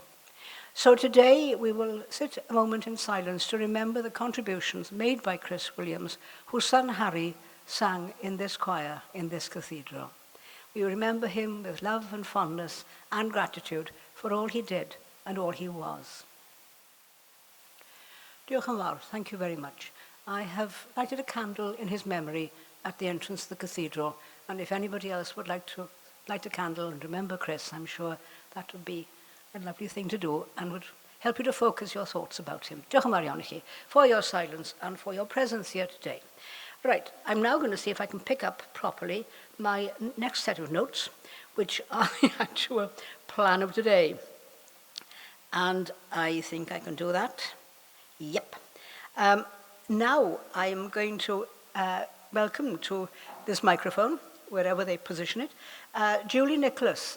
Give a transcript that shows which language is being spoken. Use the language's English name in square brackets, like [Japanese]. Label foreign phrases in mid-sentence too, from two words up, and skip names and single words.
[English] So today we will sit a moment in silence to remember the contributions made by Chris Williams, whose son Harry sang in this choir in this cathedral. We remember him with love and fondness and gratitude for all he did and all he was. [Welsh] Diolch yn fawr, [English] thank you very much. I have lighted a candle in his memory at the entrance to the cathedral, and if anybody else would like to light a candle and remember Chris, I'm sure that would be a lovely thing to do and would help you to focus your thoughts about him. [Welsh] Diolch yn fawr iawn i chi [English] for your silence and for your presence here today. Right, I'm now going to see if I can pick up properly my next set of notes, which are the actual plan of today. And I think I can do that. Yep. Now I'm going to welcome to this microphone, wherever they position it, Julie Nicholas.